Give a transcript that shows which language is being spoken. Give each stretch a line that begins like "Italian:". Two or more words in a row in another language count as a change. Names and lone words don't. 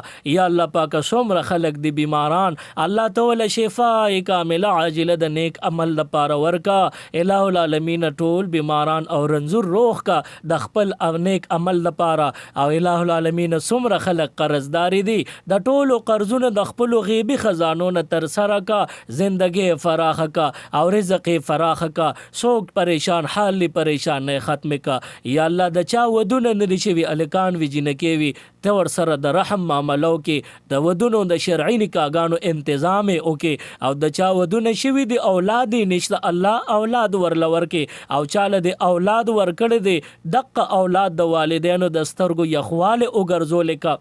Pashto: یا الله پاک څومره خلق دي بیماران الله تعالی
Arabic: شفاء کامله عاجله
Pashto: د نیک عمل لپاره ورکا.
Arabic: الہ العالمین
Pashto: ټول بیماران او رنځور روح کا د خپل نیک عمل لپاره. او
Arabic: الہ العالمین
Pashto: څومره خلق قرضداري دي د ټولو قرضونه د خپل غیبی خزانو نه تر سره کا. زندگی فراخ کا او رزق فراخ کا. سوک پریشان حال لی پریشان نه ختم کا. یا الله د چا ودونه نه شوي الکان وی جنکی وی ته ور سره د رحم معاملو کې د ودونو د شرعي نکاحګانو تنظیم وکي. او د چا ودونه شوي دي اولاد نشته الله اولاد ورلور کې. او چاله د اولاد ورکړي دي دغه اولاد د والدینو د سترګو یخواله وګرځول کا.